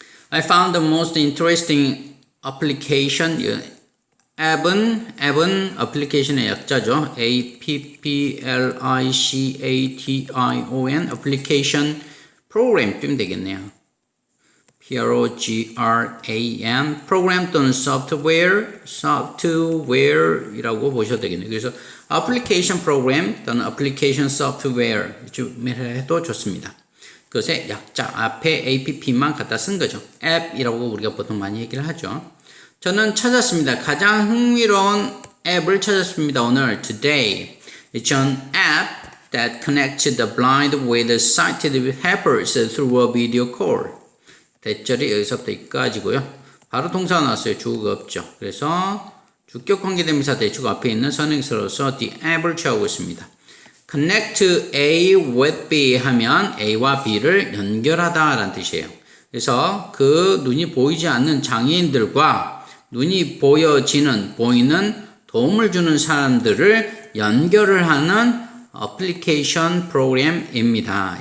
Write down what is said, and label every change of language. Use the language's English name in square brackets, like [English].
[English] I found the most interesting application [Korean] app은 application의 약자죠. application application program 쯤 되겠네요. program program 또는 software이라고 보셔도 되겠네요. 그래서 application program 또는 application software 좀 해도 좋습니다. 그것의 약자 앞에 app만 갖다 쓴 거죠. app이라고 우리가 보통 많이 얘기를 하죠. 저는 찾았습니다. 가장 흥미로운 앱을 찾았습니다. 오늘 today. [English] It's an app that connects the blind with sighted helpers through a video call. [Korean] 대절이 여기서부터 여기까지고요. 바로 동사가 나왔어요. 주어가 없죠. 그래서 주격 관계대명사 대주어 앞에 있는 선행사로서 the app을 취하고 있습니다. connect A with B 하면 A와 B를 연결하다 라는 뜻이에요. 그래서 그 눈이 보이지 않는 장애인들과 눈이 보이는 도움을 주는 사람들을 연결을 하는 어플리케이션 프로그램입니다.